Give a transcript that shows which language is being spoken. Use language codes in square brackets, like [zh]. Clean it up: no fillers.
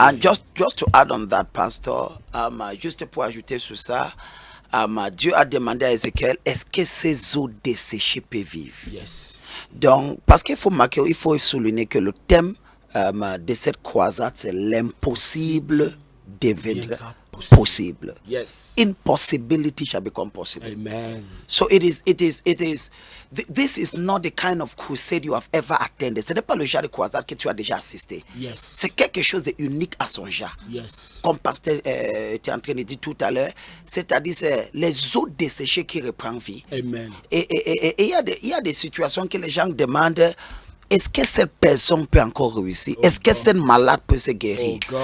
[en] And just to add on that, pastor, [fr] juste pour ajouter sur ça, Dieu a demandé à Ézéchiel, est-ce que ces eaux desséchées peuvent vivre? [en] Yes. [fr] Donc, parce qu'il faut marquer, il faut souligner que le thème de cette croisade, c'est l'impossible deviendra possible. [en] Yes. Impossibility shall become possible. Amen. So this is not the kind of crusade you have ever attended. [fr] Ce n'est pas le genre de croisade que tu as déjà assisté. [en] Yes. [fr] C'est quelque chose d'unique à son genre. [en] Yes. [fr] Comme pasteur était en train de dire tout à l'heure, c'est-à-dire c'est les eaux desséchées qui reprennent vie. [en] Amen. [fr] Et il y a des situations que les gens demandent. Est-ce que cette personne peut encore réussir? Est-ce que cette malade peut se guérir?